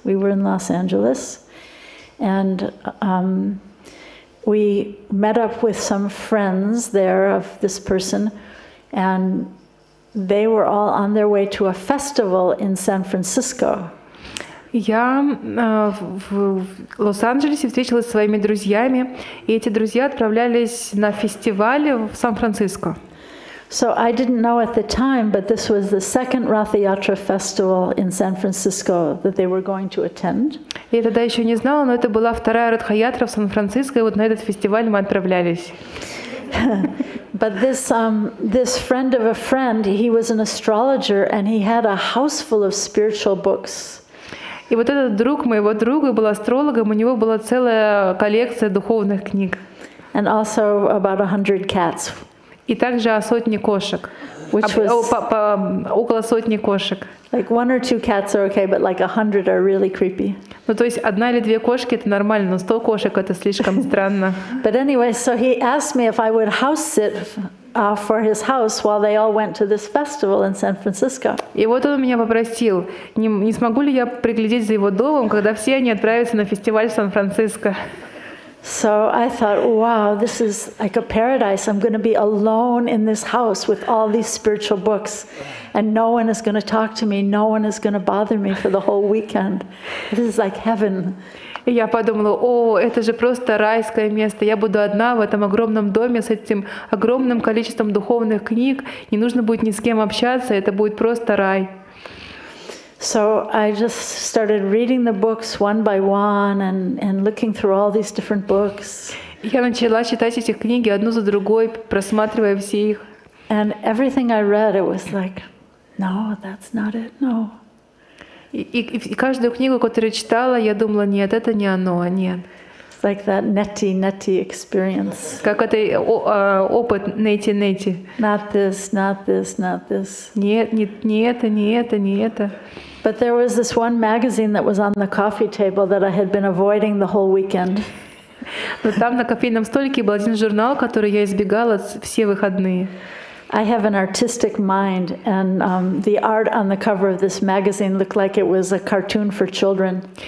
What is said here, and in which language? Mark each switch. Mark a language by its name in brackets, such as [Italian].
[English] We were in Los Angeles, and we met up with some friends there of this person, and they were all on their way to a festival in San Francisco. [Russian] Я в Лос-Анджелесе встретилась со своими друзьями, и эти друзья отправлялись на фестиваль в Сан-Франциско. [English] So I didn't know at the time, but this was the second Ratha Yatra festival in San Francisco that they were going to attend. [Russian] Я тогда еще не знала, но это была вторая Радха-ятра в Сан-Франциско, и вот на этот фестиваль мы отправлялись. [English] But this friend of a friend, he was an astrologer, and he had a house full of spiritual books. [Russian] И вот этот друг моего друга был астрологом, у него была целая коллекция духовных книг. [English] And also about 100 cats. [Russian] И также о 100 кошек. Около 100 кошек. [English] Like 1 or 2 cats are okay, but like 100 are really creepy. [Russian] Ну, то есть 1 или 2 кошки это нормально, но 100 кошек это слишком странно. [English] But anyway, so he asked me if I would house sit for his house while they all went to this festival in San Francisco. [Russian] И вот он меня попросил, не смогу ли я приглядеть за его домом, когда все они отправятся на фестиваль в Сан-Франциско. [English] So I thought, wow, this is like a paradise. I'm going to be alone in this house with all these spiritual books, and no one is going to talk to me. No one is going to bother me for the whole weekend. This is like heaven. [Russian] И я подумала, о, это же просто райское место. Я буду одна в этом огромном доме с этим огромным количеством духовных книг. Не нужно будет ни с кем общаться, это будет просто рай. [English] So I just started reading the books one by one and looking through all these different books. [Russian] Я начала читать эти книги одну за другой, просматривая все их. [English] And everything I read, it was like, no, that's not it, no. [Russian] И каждую книгу, которую читала, я думала, нет, это не оно, нет. [English] It's like that neti experience. [Russian] Как это опыт нети. [English] Not this, not this, not this. [Russian] Нет, не это, не это, не это. [English] But there was this one magazine that was on the coffee table that I had been avoiding the whole weekend. [Russian] Но там на кофейном столике был один журнал, который я избегала все выходные. [English] I have an artistic mind, and the art on the cover of this magazine looked like it was a cartoon for children.